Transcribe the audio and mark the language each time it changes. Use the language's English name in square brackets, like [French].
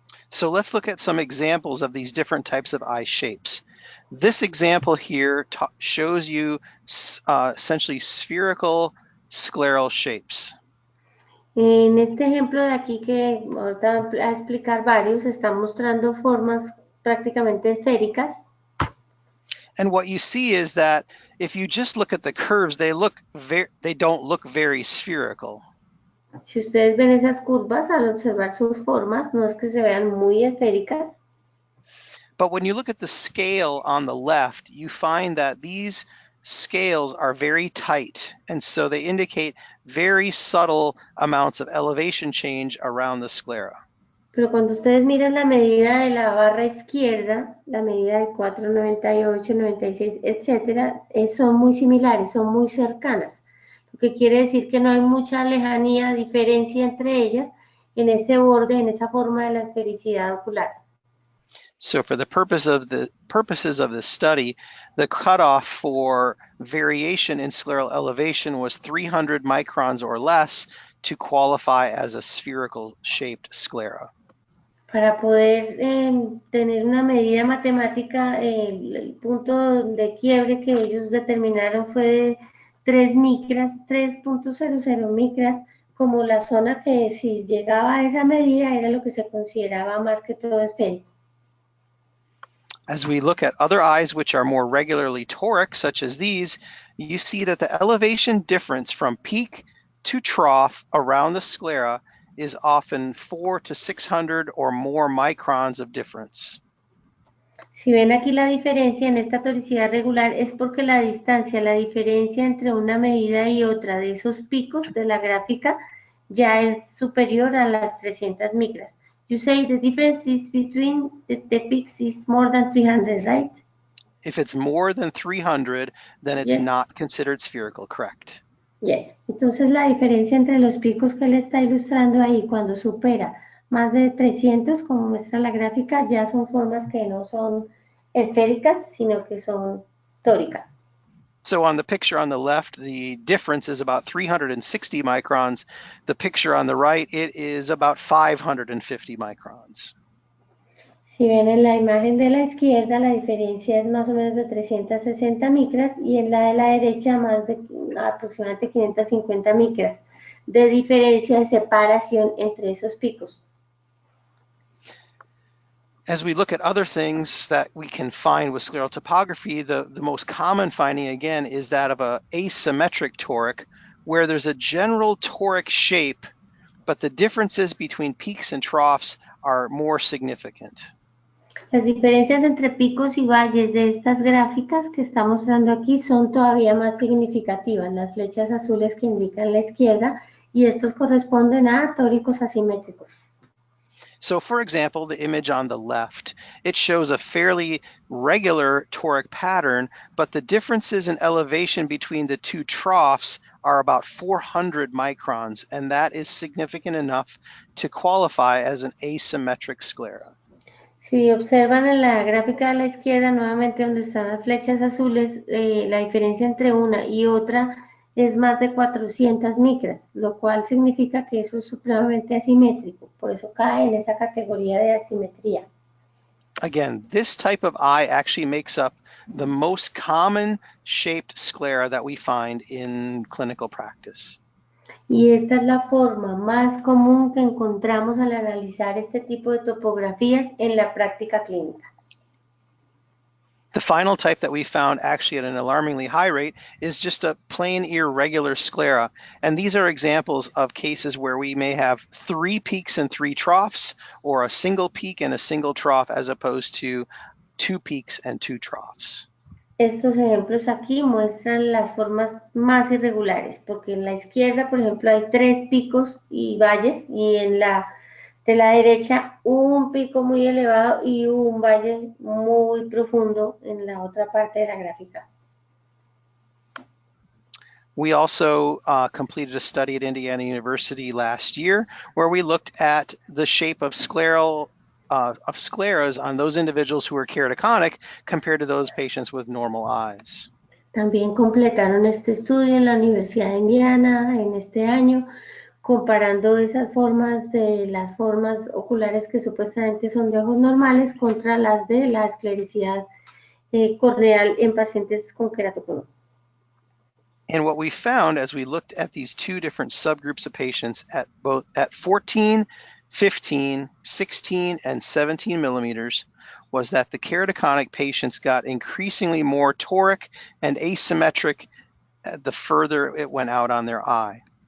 [English] So let's look at some examples of these different types of eye shapes. This example here shows you essentially spherical scleral shapes. [Spanish] En este ejemplo de aquí que ahorita va a explicar varios, están mostrando formas prácticamente esféricas. [English] And what you see is that if you just look at the curves, they don't look very spherical. [Spanish] Si ustedes ven esas curvas al observar sus formas, no es que se vean muy esféricas. [English] But when you look at the scale on the left, you find that these scales are very tight, and so they indicate very subtle amounts of elevation change around the sclera. [Spanish] Pero cuando ustedes miran la medida de la barra izquierda, la medida de 4,98, 96, etcétera, son muy similares, son muy cercanas. Lo que quiere decir que no hay mucha lejanía, diferencia entre ellas en ese borde, en esa forma de la esfericidad ocular. [English] So for the purposes of this study, the cutoff for variation in scleral elevation was 300 microns or less to qualify as a spherical shaped sclera. [Spanish] Para poder tener una medida matemática, el punto de quiebre que ellos determinaron fue de 3 micras, 3.00 micras, como la zona que si llegaba a esa medida era lo que se consideraba más que todo esférico. [English] As we look at other eyes which are more regularly toric, such as these, you see that the elevation difference from peak to trough around the sclera is often 400 to 600 or more microns of difference. [Spanish] Si ven aquí la diferencia en esta toricidad regular es porque la distancia, la diferencia entre una medida y otra de esos picos de la gráfica ya es superior a las 300 micras. [English] You say the difference is between the peaks is more than 300, right? If it's more than 300, then it's not considered spherical, correct? Yes. [Spanish] Entonces la diferencia entre los picos que él está ilustrando ahí, cuando supera más de 300, como muestra la gráfica, ya son formas que no son esféricas, sino que son tóricas. [English] So on the picture on the left, the difference is about 360 microns. The picture on the right, it is about 550 microns. [Spanish] Si ven en la imagen de la izquierda, la diferencia es más o menos de 360 micras y en la de la derecha más de aproximadamente 550 micras de diferencia, de separación entre esos picos. [English] As we look at other things that we can find with scleral topography, the most common finding, again, is that of an asymmetric toric, where there's a general toric shape, but the differences between peaks and troughs are more significant. [Spanish] Las diferencias entre picos y valles de estas gráficas que está mostrando aquí son todavía más significativas. Las flechas azules que indican la izquierda y estos corresponden a tóricos asimétricos. [English] So for example, the image on the left, it shows a fairly regular toric pattern, but the differences in elevation between the two troughs are about 400 microns, and that is significant enough to qualify as an asymmetric sclera. [Spanish] Si observan en la gráfica de la izquierda, nuevamente donde están las flechas azules, la diferencia entre una y otra es más de 400 micras, lo cual significa que eso es supremamente asimétrico, por eso cae en esa categoría de asimetría. [English] Again, this type of eye actually makes up the most common shaped sclera that we find in clinical practice. [Spanish] Y esta es la forma más común que encontramos al analizar este tipo de topografías en la práctica clínica. [English] The final type that we found actually at an alarmingly high rate is just a plain irregular sclera. And these are examples of cases where we may have 3 peaks and 3 troughs, or a single peak and a single trough, as opposed to 2 peaks and 2 troughs. [Spanish] Estos ejemplos aquí muestran las formas más irregulares, porque en la izquierda, por ejemplo, hay 3 picos y valles, y en la de la derecha un pico muy elevado y un valle muy profundo en la otra parte de la gráfica. [English] We also completed a study at Indiana University last year where we looked at the shape of scleras on those individuals who were keratoconic compared to those patients with normal eyes. [Spanish] También completaron este estudio en la Universidad de Indiana en este año, comparando esas formas de las formas oculares que supuestamente son de ojos normales contra las de la esclericidad corneal en pacientes con queratoconio. [English] And what we found as we looked at these 2 different subgroups of patients at 14, 15, 16, and 17 millimeters was that the keratoconic patients got increasingly more toric and asymmetric the further it went out on their eye.